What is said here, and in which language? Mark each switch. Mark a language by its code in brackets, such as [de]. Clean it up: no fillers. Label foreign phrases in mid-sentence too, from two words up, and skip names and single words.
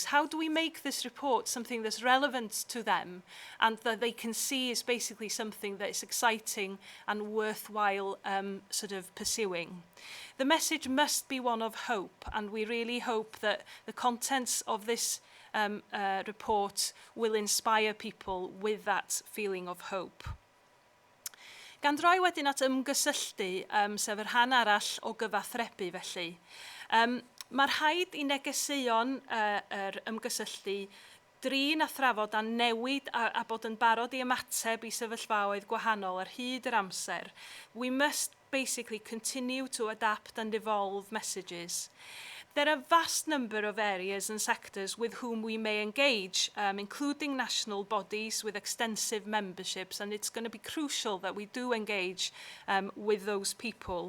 [en] How do we make this report something that's relevant to them and that they can see is basically something that is exciting and worthwhile sort of pursuing? The message must be one of hope, and we really hope that the contents of this report will inspire people with that feeling of hope. [cy] Gan droi wedyn at ymgysylltu, sef yr rhan arall o gyfathrebu felly. Mae'r rhaid i negeseuon yr ymgysylltu drin a thrafod a newid a bod yn barod i ymateb i sefyllfaoedd gwahanol ar hyd yr amser. [en] We must basically continue to adapt and evolve messages. There are a vast number of areas and sectors with whom we may engage, including national bodies with extensive memberships, and it's going to be crucial that we do engage with those people.